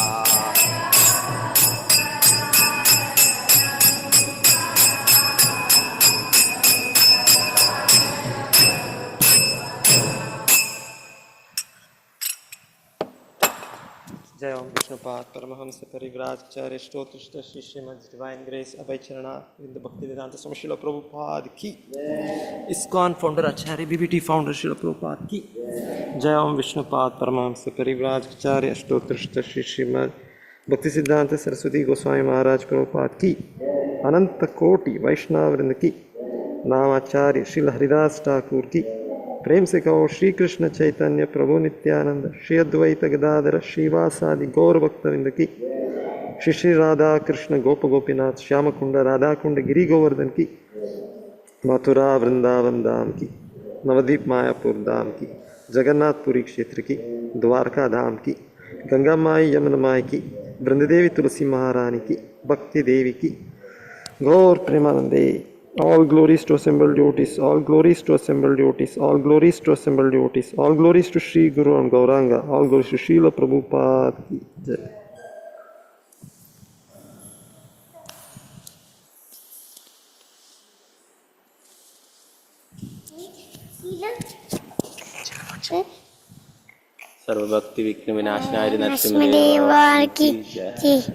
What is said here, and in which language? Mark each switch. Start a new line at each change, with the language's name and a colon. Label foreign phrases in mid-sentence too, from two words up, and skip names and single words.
Hindi: जय ॐ विष्णुपाद परमहंस परिव्राजकाचार्य स्तोत्रुष्ट श्री श्रीमद्
English: Divine Grace
Hindi: Abhay Charana
English: in the
Hindi: Bhaktivedanta Swami Srila प्रभुपाद की इस्कॉन फाउंडर आचार्य बीबीटी फाउंडर श्रील प्रभुपाद की जय ॐ विष्णुपाद परमहंस परिव्राजकाचार्य स्तोत्रुष्ट श्री श्रीमद् भक्तिसिद्धांत सरस्वती गोस्वामी महाराज प्रभुपाद की अनंत कोटि वैष्णव वृंद की नामाचार्य श्रील हरिदास ठाकुर की प्रेम से कहो श्री कृष्ण चैतन्य प्रभु नित्यानंद श्री अद्वैत गदाधर श्रीवासादि गौर भक्तविंद की श्री श्री राधा कृष्ण गोप गोपीनाथ श्याम कुंड राधा कुंड गिरी गोवर्धन की मथुरा वृंदावन धाम की नवद्वीप मायापुर धाम की जगन्नाथपुरी क्षेत्र की द्वारका धाम की गंगा माई यमुना माई की वृंददेवी तुलसी महारानी की भक्ति देवी की गौर प्रेमानंदे
English: All glories to assembled devotees, all glories to assembled devotees, all glories to assembled devotees, all glories to Sri Guru and Gauranga, all glories to Srila Prabhupada
Hindi: ki Jai. सर्वभक्ति विघ्न विनाशनाय नरसिंहदेव की जय।